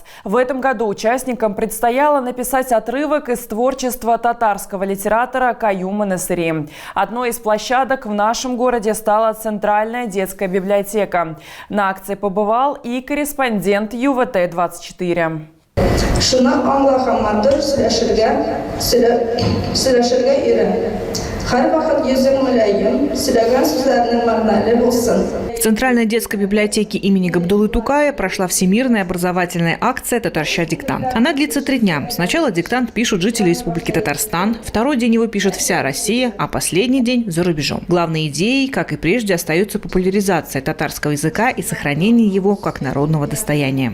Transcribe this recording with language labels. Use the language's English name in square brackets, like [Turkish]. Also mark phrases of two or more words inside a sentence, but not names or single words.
[Russian] В этом году участникам предстояло написать отрывок из творчества татарского литератора Каюма Насыри. Одной из площадок в нашем городе стала Центральная детская библиотека. На акции побывал и корреспондент ЮВТ-24. [Tatar] Шуна Аллаха мадыр сөйләшергә өйрән. Һәрвакыт йөзең мөлаем, сөйләгән сүзләрнең мәгънәле булсын. [Russian] В Центральной детской библиотеке имени Габдуллы Тукая прошла всемирная образовательная акция «Татарща диктант». Она длится 3 дня. Сначала диктант пишут жители Республики Татарстан, второй день его пишет вся Россия, а последний день за рубежом. Главной идеей, как и прежде, остается популяризация татарского языка и сохранение его как народного достояния.